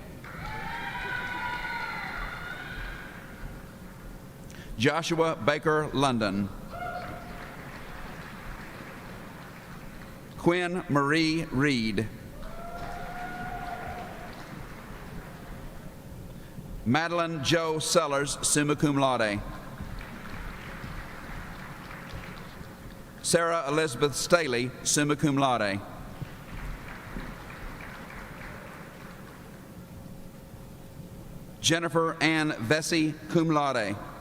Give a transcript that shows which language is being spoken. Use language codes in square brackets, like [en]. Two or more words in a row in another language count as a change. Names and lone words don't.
[en] Joshua Baker London. Quinn Marie Reed. Madeline Joe Sellers, [la] summa cum laude. [en] Sarah Elizabeth Staley, [la] summa cum laude. [en] Jennifer Ann Vesey, [la] cum laude.